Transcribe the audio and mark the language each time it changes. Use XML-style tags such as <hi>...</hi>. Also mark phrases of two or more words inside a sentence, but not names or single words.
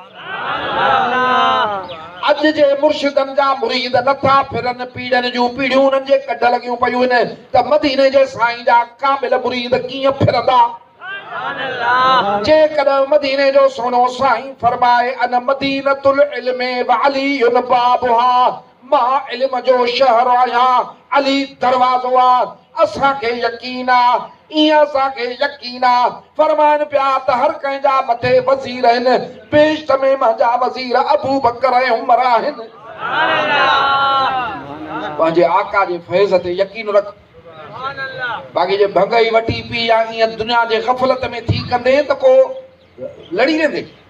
<sd>अॼु जे मुर्शिदनि जा मुरीद नथा फिरनि, पीढ़नि जूं पीढ़ियूं उन्हनि जे कढ लॻियूं पयूं आहिनि, त मदीने जे साईं जा कामिल मुरीद कीअं फिरंदा? जेकॾहिं मदीने जो सोनो साईं फरमाए</sd> <ar>أنا مدينة العلم وعلي بابها,</ar> <sd>मां इल्म जो शहर आहियां, अली दरवाज़ो आहे, असांखे यकीन आहे, ईअं असांखे यकीन आहे। फरमाइनि पिया त हर कंहिंजा मथे वज़ीर आहिनि, बेशत में मुंहिंजा वज़ीर अबू बकर ऐं उमर आहिनि। पंहिंजे आका जे फैज़ ते यकीन रख, बाक़ी जे भंगई वठी पी या ईअं दुनिया जे ग़फ़लत में थी कंदे त पोइ लड़ी वेंदे।</sd>